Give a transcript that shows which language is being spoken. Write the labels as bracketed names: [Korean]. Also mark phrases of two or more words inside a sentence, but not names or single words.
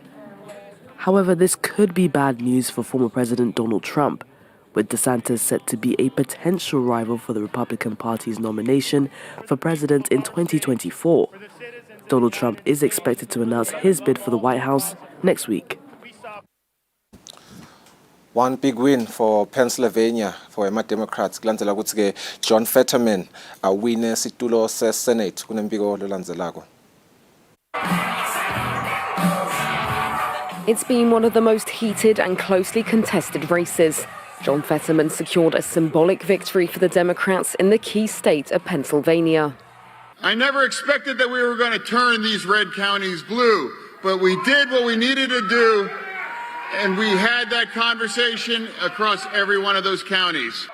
[English] However, this could be bad news for former President Donald Trump, with DeSantis set to be a potential rival for the Republican Party's nomination for president in 2024. Donald Trump is expected to announce his bid for the White House next week. One big win for Pennsylvania for Democrats. [Swati] Kulandzela ukuthi ke John Fetterman awine situlo se-Senate kunembiko lolandzelako. [English] It's been one of the most heated and closely contested races. John Fetterman secured a symbolic victory for the Democrats in the key state of Pennsylvania. I never expected that we were going to turn these red counties blue, but we did what we needed to do, and we had that conversation across every one of those counties.